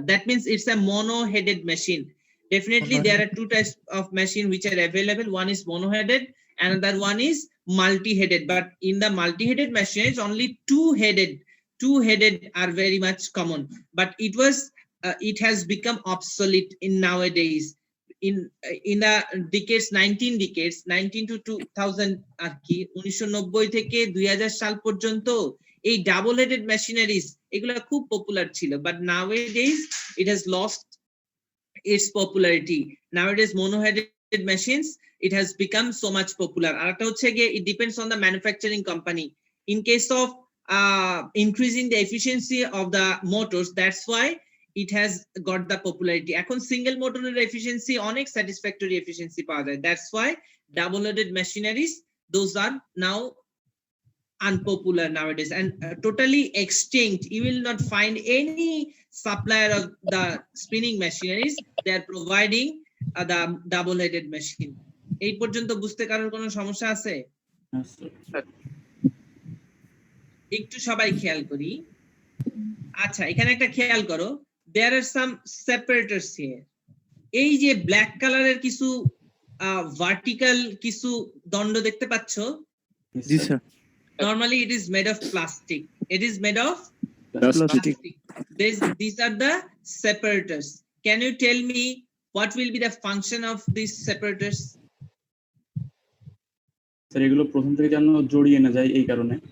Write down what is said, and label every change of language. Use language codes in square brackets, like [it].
[en] That means it's a mono-headed machine. Definitely there are two types of machine which are available. One is mono-headed, another one is multi-headed. But in the multi-headed machines, only two-headed are very much common. But it has become obsolete in nowadays. In the decades 19 to 2000 [bn] আর কি 1990 থেকে 2000 সাল পর্যন্ত এই double headed machineries এগুলা খুব popular ছিল but [en] nowadays it has lost its popularity. Nowadays mono-headed machines it has become so much popular. [bn] আর একটা হচ্ছে গিয়ে [en] it depends on the manufacturing company. In case of increasing the efficiency of the motors, that's why it has got the popularity. [bn] এখন single motor efficiency অনেক satisfactory efficiency পাওয়া যায়. [en] That's why double-headed machineries, those are now unpopular nowadays and totally extinct. You will not find any supplier of the spinning machineries. They are providing the double-headed machine. [bn] এই পর্যন্ত বুঝতে কারোর কোনো সমস্যা আছে? একটু সবাই খেয়াল করি। আচ্ছা এখানে একটা খেয়াল করো, [en] there are some separators here. [bn] এই যে ব্ল্যাক কালারের কিছু ভার্টিক্যাল কিছু দণ্ড দেখতে পাচ্ছ? জি sir. [en] Normally it is made of plastic. It is made of Plastic. These are the separators. Can you tell me what will be the function of these separators? [bn] Sir এগুলো প্রথম থেকে যেন জড়িয়ে না যায় এই কারণে।